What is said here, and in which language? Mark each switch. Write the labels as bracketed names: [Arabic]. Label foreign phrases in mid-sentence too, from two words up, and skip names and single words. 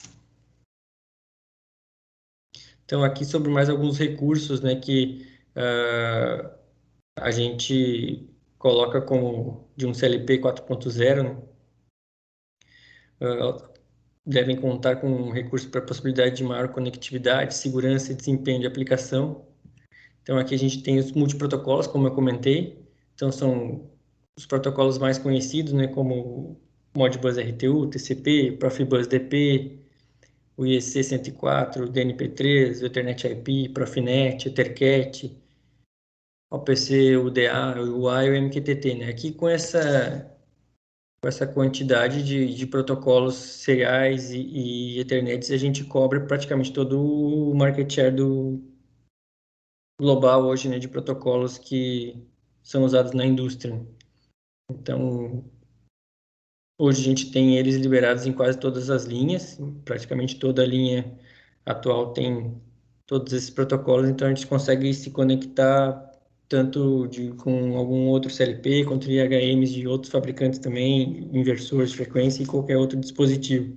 [Portuguese] Então, aqui sobre mais alguns recursos, né, que a gente coloca como de um CLP 4.0, né? Devem contar com um recurso para possibilidade de maior conectividade, segurança e desempenho de aplicação. Então, aqui a gente tem os multiprotocolos, como eu comentei. Então, são os protocolos mais conhecidos, né, como Modbus RTU, TCP, Profibus DP, o IEC 104, o DNP3, o Ethernet IP, Profinet, Ethercat, OPC, UDA, o UA e o MQTT, né? Aqui com essa quantidade de protocolos seriais e Ethernets, a gente cobre praticamente todo o [English] market share [Portuguese] do global hoje, né, de protocolos que são usados na indústria. Então, hoje a gente tem eles liberados em quase todas as linhas, praticamente toda a linha atual tem todos esses protocolos, então a gente consegue se conectar tanto com algum outro CLP, quanto IHMs de outros fabricantes também, inversores de frequência e qualquer outro dispositivo.